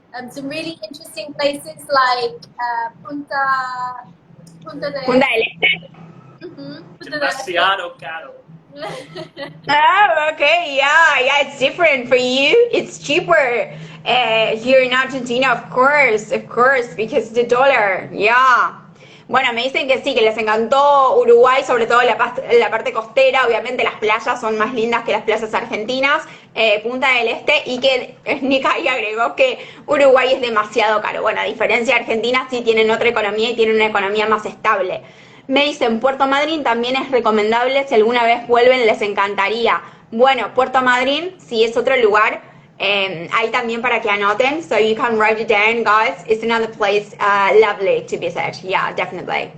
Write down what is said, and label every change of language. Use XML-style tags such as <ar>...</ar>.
<en>Some really interesting places like Punta Punta del Este.</en> <es>Demasiado caro.</es> <en>Oh, okay, yeah, it's different for you. It's cheaper here in Argentina, of course, because the dollar, yeah.</en> <es>Bueno, me dicen que sí, que les encantó Uruguay, sobre todo la parte costera. Obviamente las playas son más lindas que las playas argentinas, Punta del Este, y que Nick ahí agregó que Uruguay es demasiado caro. Bueno, a diferencia de Argentina, sí tienen otra economía y tienen una economía más estable. Me dicen, Puerto Madryn también es recomendable, si alguna vez vuelven les encantaría. Bueno, Puerto Madryn, sí es otro lugar, hay también para que anoten,</es> <en>so you can write it down, guys. It's another place lovely to visit, yeah, definitely.</en>